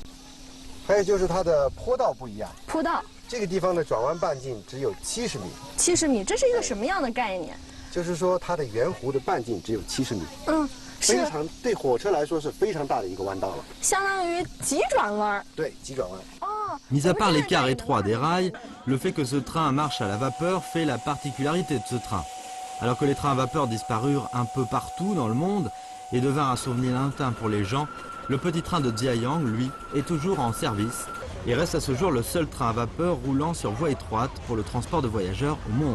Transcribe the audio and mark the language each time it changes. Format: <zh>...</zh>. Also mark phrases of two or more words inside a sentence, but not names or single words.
<zh>还有就是它的坡道不一样。坡道，这个地方的转弯半径只有70米。 70米，这是一个什么样的概念？就是说它的圆弧的半径只有70米。嗯，非常对火车来说是非常大的一个弯道了。相当于急转弯。对，急转弯。哦。</zh> <fr>Mis à part l'écart étroit des rails, le fait que ce train marche à la vapeur fait la particularité de ce train. Alors que les trains à vapeur disparurent un peu partout dans le monde. Et devint un souvenir lointain pour les gens, le petit train de Jiayang, lui, est toujours en service et reste à ce jour le seul train à vapeur roulant sur voie étroite pour le transport de voyageurs au monde.</fr>